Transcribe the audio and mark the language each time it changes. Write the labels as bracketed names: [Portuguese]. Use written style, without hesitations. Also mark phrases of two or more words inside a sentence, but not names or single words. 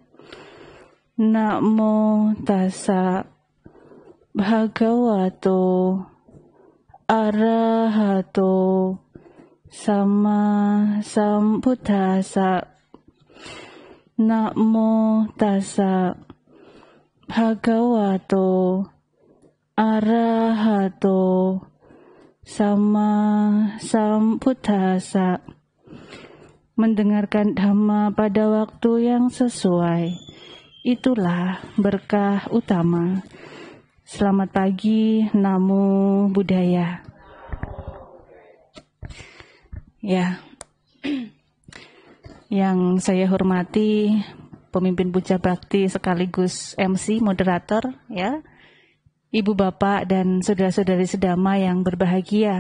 [Pali] Namo tassa bhagavato arahato sama sambuddhassa. Namo tassa bhagavato arahato sama sambuddhassa. [Indonesian] Mendengarkan Dhamma pada waktu yang sesuai, itulah berkah utama. Selamat pagi, [Pali] Namo Buddhaya. [Indonesian] Ya, yang saya hormati pemimpin puja bakti sekaligus MC moderator, ya, Ibu Bapak dan saudara-saudari sedama yang berbahagia.